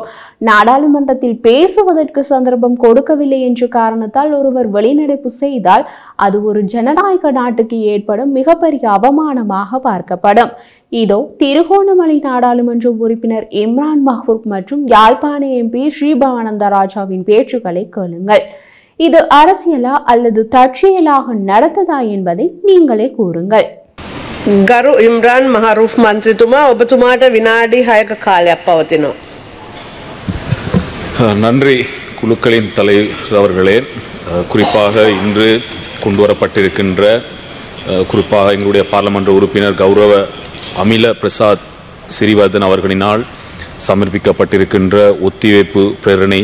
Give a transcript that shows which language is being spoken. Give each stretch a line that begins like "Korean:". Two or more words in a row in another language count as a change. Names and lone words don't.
Tamil: நாடாளுமன்றத்தில் பேசுவதற்கு சந்தர்ப்பம் கொடுக்கவில்லை என்ற காரணத்தால் ஒருவர் வெளிநடப்பு செய்தால் அது ஒரு ஜனநாயக நாட்டுக்கு ஏற்படும் மிகப்பெரிய அவமானமாக பார்க்கப்படும். இதோ திருகோணமலை நாடாளுமன்ற உறுப்பினர் இம்ரான் மஹ்ரூப் மற்றும் யாழ்ப்பாண எம்பி ஸ்ரீ பவானந்த ராஜாவின் பேச்சுக்களை கேளுங்கள். இது அரசியலா அல்லது தற்செயலாக நடந்ததா என்பதை நீங்களே கூறுங்கள்.
Sinhala: ගරු ඉම්රාන් මහරූෆ් මන්ත්‍රීතුමා, ඔබතුමාට විනාඩි 6ක කාලයක් පවතිනවා.
Tamil: நன்றி குழுக்களின் தலைவர் அவர்களே. குறிப்பாக இன்று கொண்டு வரப்பட்டிருக்கின்ற குறிப்பாக எங்களுடைய பாராளுமன்ற உறுப்பினர் கௌரவ அமில பிரசாத் சிறிவர்தன் அவர்களினால் சமர்ப்பிக்கப்பட்டிருக்கின்ற ஒத்திவைப்பு பிரேரணை,